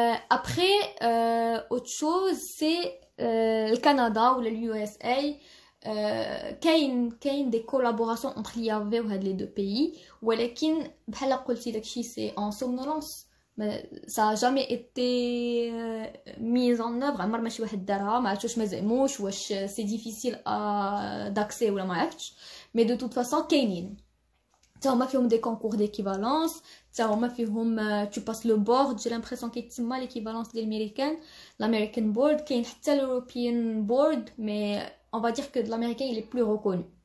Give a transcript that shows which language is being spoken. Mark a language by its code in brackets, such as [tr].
[fr] Après, autre chose, c'est le Canada ou l'USA. [ar] كاين [fr] des collaborations entre l'IAV [ar] و هاد [fr] les deux pays, [ar] ولكن بحال قلتي داكشي [fr] c'est en somnolence. Ça a jamais été mis en œuvre. [ar] عمر ما شي واحد دارها، ما عرفتش واش ما زعموش واش [fr] c'est difficile d'accès [ar] ولا ما عرفتش. [fr] Mais de toute façon [ar] كاينين حتى هما فيهم [fr] des concours d'équivalence، [ar] حتى هما فيهم [fr] tu passes le board. J'ai l'impression [ar] كيتسمى [fr] l'équivalence [ar] ديال [fr] l'American board. [ar] كاين حتى [fr] l'European board, mais on va dire que de l'américain il est plus reconnu.